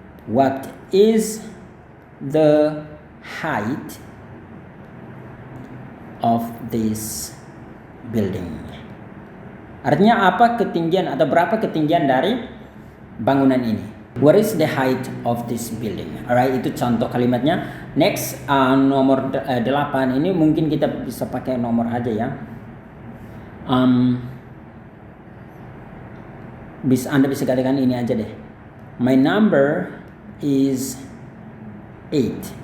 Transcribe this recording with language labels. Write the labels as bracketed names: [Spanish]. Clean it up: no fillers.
[English] What is the height of this building? [Indonesian] Artinya apa ketinggian atau berapa ketinggian dari bangunan ini? [English] What is the height of this building? [Indonesian] Alright, itu contoh kalimatnya. Next, nomor 8 ini mungkin kita bisa pakai nomor aja ya. Anda bisa katakan ini aja deh. [English] My number is 8.